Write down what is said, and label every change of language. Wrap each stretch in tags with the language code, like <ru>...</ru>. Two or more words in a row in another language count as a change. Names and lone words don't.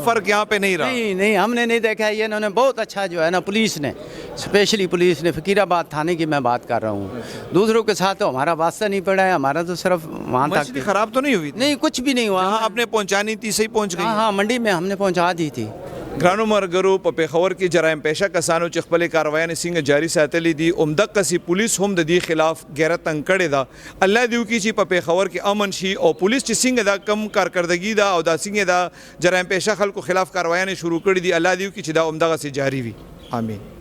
<ur>وہ فرق یہاں پہ نہیں رہا نہیں ہم نے نہیں دیکھا ہے یہ انہوں نے بہت اچھا جو ہے نا پولیس نے اسپیشلی پولیس نے فقیرآباد تھانے کی میں بات کر رہا ہوں دوسروں کے ساتھ تو ہمارا واسطہ نہیں پڑا ہے ہمارا تو صرف وہاں تک مچھلی خراب تو نہیں ہوئی تھی? نہیں کچھ بھی نہیں ہوا جہاں آپ نے پہنچانی تھی صحیح پہنچ گئی ہاں منڈی میں ہم نے پہنچا دی تھی</ur> <ps>ګرانو مرګرو په پیښور کې جرایم پیشه کسانو چې خپل کاروایانې څنګه جاری ساتلې دي عمدق سی پولیس هم د دې خلاف غیرت تنګ کړې ده الله دې وکړي چې په پیښور کې امن شي او پولیس چې څنګه دا کم کارکردګي ده او دا څنګه دا جرایم پیشه خلکو خلاف کاروایانې شروع کړې دي الله دې وکړي چې دا عمدغه سي جاری وي امين</ps>